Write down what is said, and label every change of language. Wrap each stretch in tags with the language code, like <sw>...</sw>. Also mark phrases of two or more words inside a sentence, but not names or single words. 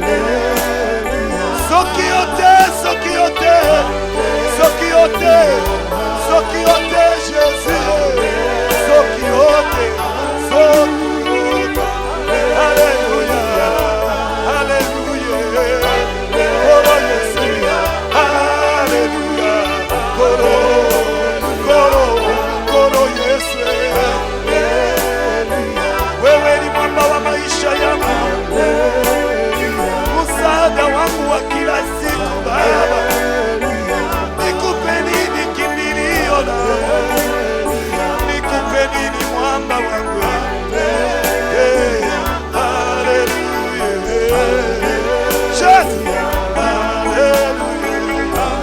<ln>soki yo te soki yo te soki yo te soki yo te Jésus soki yo te soki yo te alléluia alléluia kolo Yesu alléluia kolo kolo kolo Yesu</ln> <sw>wewe ni mwamba wa maisha yangu msaada wangu wa kila siku Baba nikupe nini kimbilio na nikupe nini mwamba wangu haleluya Jesus haleluya</sw>